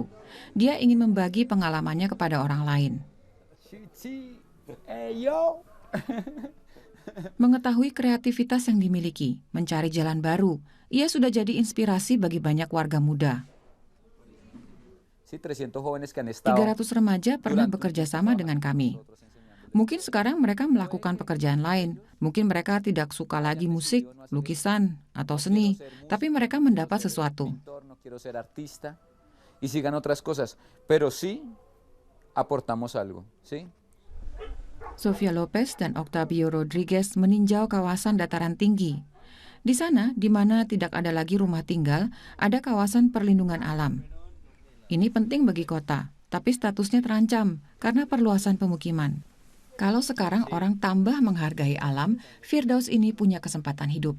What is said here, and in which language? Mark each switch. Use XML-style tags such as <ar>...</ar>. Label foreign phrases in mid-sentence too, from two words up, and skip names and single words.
<id>Dia ingin membagi pengalamannya kepada orang lain. Mengetahui kreativitas yang dimiliki, mencari jalan baru, ia sudah jadi inspirasi bagi banyak warga muda.</id> <es>Sí, 300 jóvenes que han estado</es> <id>300 remaja pernah bekerja sama dengan kami. Mungkin sekarang mereka melakukan pekerjaan lain. Mungkin mereka tidak suka lagi musik, lukisan, atau seni. Tapi mereka mendapat sesuatu.</id> <es>pintor, no quiero ser artista y sigan otras cosas, pero sí aportamos algo, ¿sí?</es> <id>Sofia Lopez dan Octavio Rodriguez meninjau kawasan dataran tinggi. Di sana, di mana tidak ada lagi rumah tinggal, ada kawasan perlindungan alam. Ini penting bagi kota, tapi statusnya terancam karena perluasan pemukiman. Kalau sekarang orang tambah menghargai alam, Firdaus ini punya kesempatan hidup.</id>